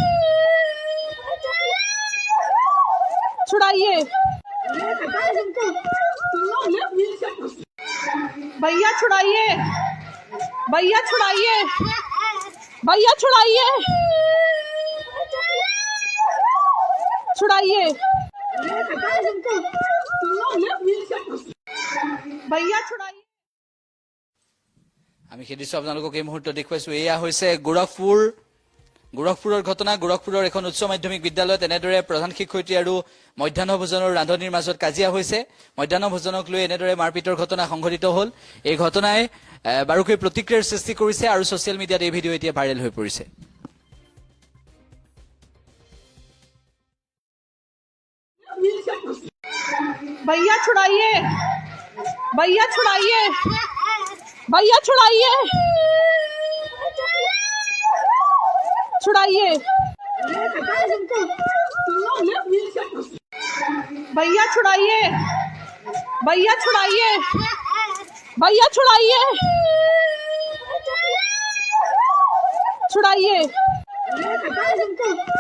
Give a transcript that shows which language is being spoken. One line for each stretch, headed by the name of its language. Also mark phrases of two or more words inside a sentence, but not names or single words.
Hindi: छुड़ाइए, भैया छुड़ाइए, भैया छुड़ाइए, भैया छुड़ाइए, छुड़ाइए, भैया छुड़ाइए।
Assamese: আমি সেই দৃশ্য আপোনালোকক এই মুহূৰ্তত দেখুৱাইছো। এয়া হৈছে গোৰখপুৰৰ ঘটনা। গোৰখপুৰৰ এখন উচ্চ মাধ্যমিক বিদ্যালয়ত এনেদৰে প্ৰধান শিক্ষয়িত্ৰী আৰু মধ্যাহ্ন ভোজনৰ ৰান্ধনিৰ মাজত কাজিয়া হৈছে। মধ্যাহ্ন ভোজনক লৈ এনেদৰে মাৰপিটৰ ঘটনা সংঘটিত হ'ল। এই ঘটনাই বাৰুকৈ প্ৰতিক্ৰিয়াৰ সৃষ্টি কৰিছে আৰু
English: social media
Assamese: এই ভিডিঅ' এতিয়া ভাইৰেল হৈ পৰিছে।
Hindi: भैया छुड़ाइए, भैया छुड़ाइए, भैया छुड़ाइए, छुड़ाइए, भैया छुड़ाइए, भैया छुड़ाइए, भैया छुड़ाइए, छुड़ाइए।